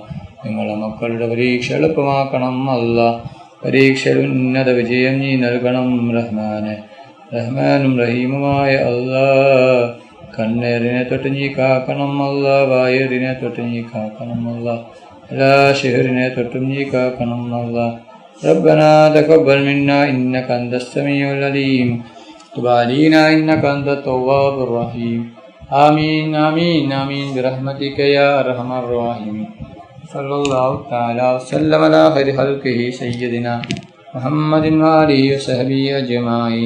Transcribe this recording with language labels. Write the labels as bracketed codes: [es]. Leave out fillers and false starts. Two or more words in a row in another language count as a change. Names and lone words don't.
[ml] ഞങ്ങളുടെ മക്കളുടെ പരീക്ഷ എളുപ്പമാക്കണം അല്ലാഹ്. പരീക്ഷയിൽ ഉന്നത വിജയം നീ നൽകണം റഹ്മാനെ. റഹ്മാനും റഹീമുമായ അല്ലാഹ്, കണ്ണേറിനെ തൊട്ട് നീ കാക്കണം അല്ലാഹ്. വായേറിനെ തൊട്ട് നീ കാക്കണം അല്ലാഹ്. എല്ലാ ഷിഹറിനെ തൊട്ടും നീ കാക്കണം അല്ലാഹ്. [ar] ربنا تقبل منا إنك أنت السميع العليم تب علينا إنك أنت التواب الرحيم آمين آمين آمين برحمتك يا أرحم الراحمين. صلى الله تعالى وسلم على خير خلقه سيدنا محمد وآله وصحبه أجمعين.